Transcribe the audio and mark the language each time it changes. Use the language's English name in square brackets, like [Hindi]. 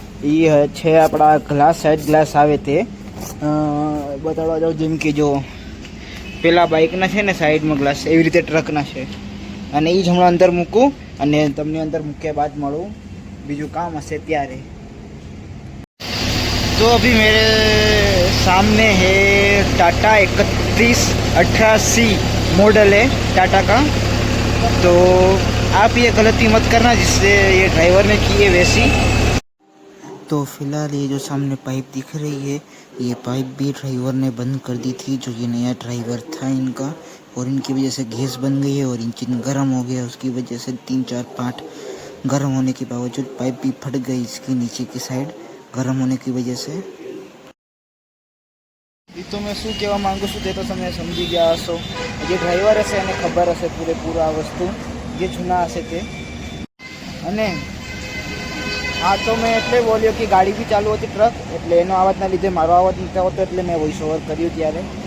[Gujarati] એ છે આપણા glass, side glass આવે તે બતાડવા જાઉં. જેમ કે જો પેલા બાઇકના છે ને સાઈડમાં ગ્લાસ, એવી રીતે ટ્રકના છે. અને એ જ હમણાં અંદર મૂકું અને તમને અંદર મૂક્યા બાદ મળું, બીજું કામ હશે ત્યારે. [Hindi] तो अभी मेरे सामने है टाटा 3180 मॉडल है टाटा का. तो आप ये गलती मत करना जिससे ये ड्राइवर ने की है वैसी. तो फिलहाल ये जो सामने पाइप दिख रही है, ये पाइप भी ड्राइवर ने बंद कर दी थी. जो ये नया ड्राइवर था इनका, और इनकी वजह से गैस बन गई है और इंजन गर्म हो गया. उसकी वजह से 3 4 पार्ट गर्म होने के बावजूद पाइप भी फट गई इसकी नीचे की साइड, गर्म होने की वजह से. [Gujarati] એ તો મેં શું કહેવા માંગુ છું તે તો તમે સમજી ગયા હશો. જે ડ્રાઈવર હશે એને ખબર હશે પૂરેપૂરું આ વસ્તુ, જે જૂના હશે તે. અને હા, તો મેં એટલે બોલ્યો કે ગાડી બી ચાલુ હતી ટ્રક, એટલે એનો અવાજના લીધે મારો અવાજ નથી આવતો, એટલે મેં વોઇસ ઓવર કર્યું ત્યારે.